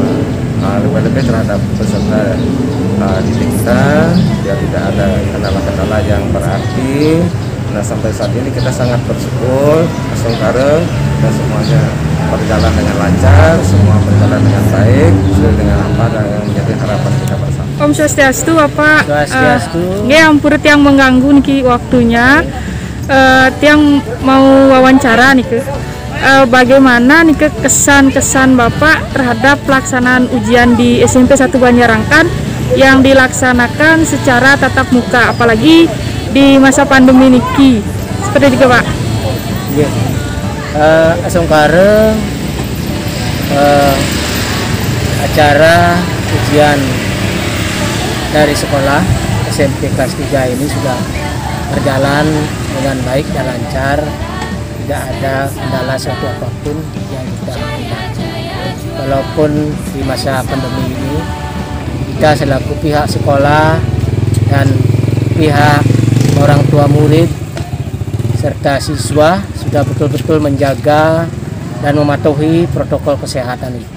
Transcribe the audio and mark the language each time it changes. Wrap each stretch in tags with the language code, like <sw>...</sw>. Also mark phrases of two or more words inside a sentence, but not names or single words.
<id>Lebih-lebih terhadap peserta didik kita biar tidak ada kendala-kendala yang berarti. Nah, sampai saat ini kita sangat bersyukur Asongkare dan semuanya berjalan dengan lancar, semua berjalan dengan baik sesuai dengan apa yang menjadi harapan kita bersama.</id> <ban>Om Swastiastu</ban> <id>Bapak. Swastiastu.</id> <ban>Nggih, ampun tiang mengganggu niki waktunya.</ban> <id>Tiang mau wawancara nih bagaimana nih kesan-kesan Bapak terhadap pelaksanaan ujian di SMP 1 Banjarangkan yang dilaksanakan secara tatap muka, apalagi di masa pandemi niki. Seperti itu Pak. Nggih. Asongkare acara ujian dari sekolah SMP kelas 3 ini sudah berjalan dengan baik dan lancar. Tidak ada kendala suatu apapun yang kita hadapi. Walaupun di masa pandemi ini kita selaku pihak sekolah dan pihak orang tua murid serta siswa sudah betul-betul menjaga dan mematuhi protokol kesehatan itu.</id>